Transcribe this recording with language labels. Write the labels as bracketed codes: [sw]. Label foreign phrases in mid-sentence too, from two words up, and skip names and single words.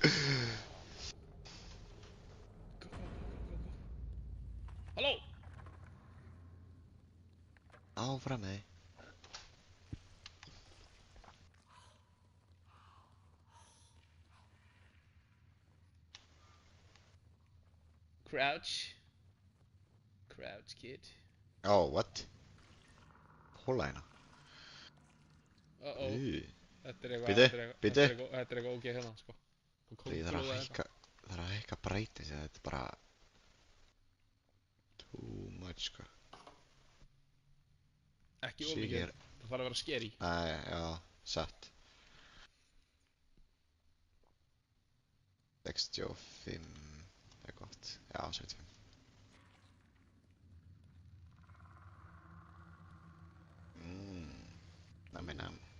[is] Halló? Áfram með þig. [en] Crouch, kid. Oh, what? [is] Hóla hérna. Þetta er Bíddu. eitthvað ógeð hérna, sko. Ég þarf að hækka brightness, þetta er bara [en] too much, [is] sko. Ekki ómikið, það þarf að vera scary. Já, satt. 65 er gott. Já, 75. Nam.